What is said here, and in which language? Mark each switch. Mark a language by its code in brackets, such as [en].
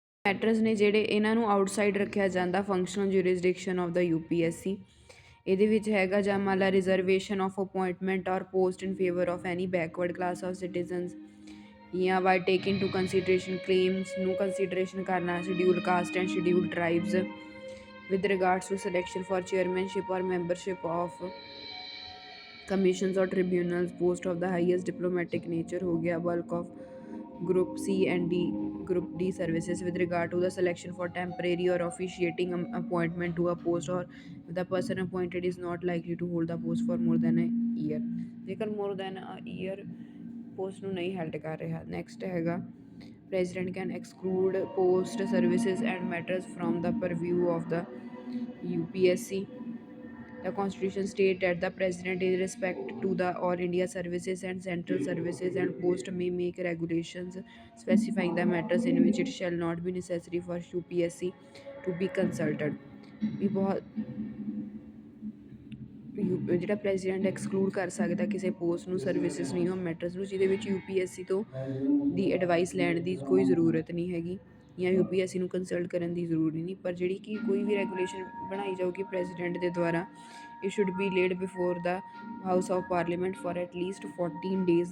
[pa] Matters ਨੇ ਜਿਹੜੇ ਇਹਨਾਂ ਨੂੰ ਆਊਟਸਾਈਡ ਰੱਖਿਆ ਜਾਂਦਾ [en] Functional jurisdiction of the UPSC। [pa] ਇਹਦੇ ਵਿੱਚ ਹੈਗਾ ਜਾਂ ਮੰਨ ਲਾ [en] reservation of appointment or post in favour of any backward class of citizens, ਜਾਂ by taking to consideration claims [pa] ਨੂੰ ਕੰਸੀਡਰੇਸ਼ਨ ਕਰਨਾ [en] schedule caste and schedule tribes with regards to selection for chairmanship or membership of commissions or tribunals, post of the highest diplomatic nature [hi] हो गया, [en] bulk of group C and D, group D services with regard to the selection for temporary or officiating appointment to a post or the person appointed is not likely to hold the post for more than a year। [pa] ਜੇਕਰ [en] more than a year post [pa] ਨੂੰ ਨਹੀਂ held ਕਰ ਰਿਹਾ। Next ਹੈਗਾ [en] President can exclude post services and matters from the purview of the UPSC। The Constitution states that the President, in respect to the All India services and central services and post, may make regulations specifying the matters in which it shall not be necessary for UPSC to be consulted। [pa] ਵੀ ਬਹੁਤ ਜਿਹੜਾ president exclude ਕਰ ਸਕਦਾ ਕਿਸੇ post ਨੂੰ, services ਨਹੀਂ ਉਹ matters ਨੂੰ, ਜਿਹਦੇ ਵਿੱਚ UPSC ਤੋਂ ਦੀ ਐਡਵਾਈਸ ਲੈਣ ਦੀ ਕੋਈ ਜ਼ਰੂਰਤ ਨਹੀਂ ਹੈਗੀ ਜਾਂ UPSC ਨੂੰ ਕੰਸਲਟ ਕਰਨ ਦੀ ਜ਼ਰੂਰੀ ਨਹੀਂ। ਪਰ ਜਿਹੜੀ ਕਿ ਕੋਈ ਵੀ ਰੈਗੂਲੇਸ਼ਨ ਬਣਾਈ ਜਾਊਗੀ ਪ੍ਰੈਜ਼ੀਡੈਂਟ ਦੇ ਦੁਆਰਾ, [en] It should be laid before the house of parliament for at least 14 days.